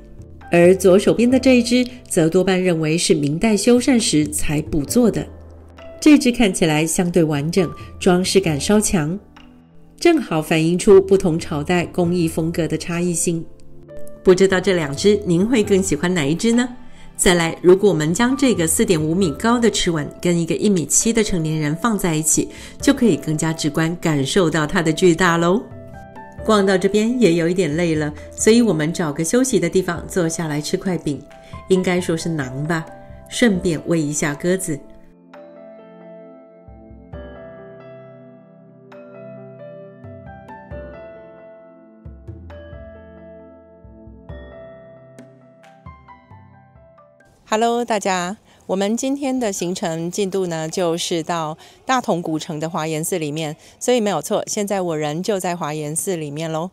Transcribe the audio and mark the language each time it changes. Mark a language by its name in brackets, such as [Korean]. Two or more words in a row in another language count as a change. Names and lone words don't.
[Chinese] 而左手邊的這一隻則多半認為是明代修繕時才補做的，這隻看起來相對完整，裝飾感稍強，正好反映出不同朝代工藝風格的差異性。不知道這兩隻您會更喜歡哪一隻呢？再來，如果我們將這個4.5 米高的螭吻跟一個1.7米的成年人放在一起，就可以更加直觀感受到它的巨大咯。逛到這邊也有一點累了，所以我們找個休息的地方坐下來吃塊餅，應該說是馕吧，順便餵一下鴿子。Hello， 大家，我們今天的行程進度呢，就是到大同古城的華嚴寺裡面，所以沒有錯，現在我人就在華嚴寺裡面咯。